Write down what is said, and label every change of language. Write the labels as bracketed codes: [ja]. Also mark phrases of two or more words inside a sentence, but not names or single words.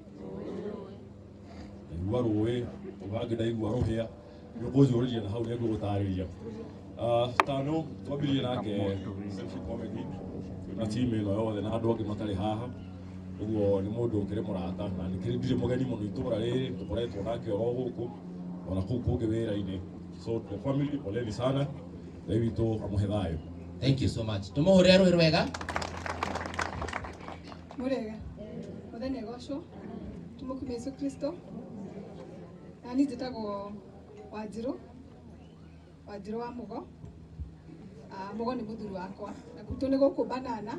[ki] Ndaigua rũĩ, ũgangĩ ndaigua rũhĩa, nĩ ũkũnjũrĩria na hau nĩ ngũgũtarĩria. Stano twambirie nake Central Comedy na timu ĩno yothe na andũ angĩ matarĩ haha. Ũguo nĩ mũndũ ũkĩrĩ mũrata na nĩ ndirĩ mũgeni mũno itũũra rĩrĩ, tũkoretwo nake oro gũkũ ona kũu kũngĩ wĩra-inĩ. [en] So the family, [sw] poleni sana, [ki] Ngai witũ amũhe thayũ. [en] Thank you so much. [ki] Tũmũhũrĩre rũĩ rwega. Mũrega. Mũthenya agocwo. Tũmũkumia Yesu Kristo. Na niĩ njĩtagwo Wanjirũ Wanjiru wa Mugo. Mugo ni muthuri wakwa. Na gutu ni guku banana.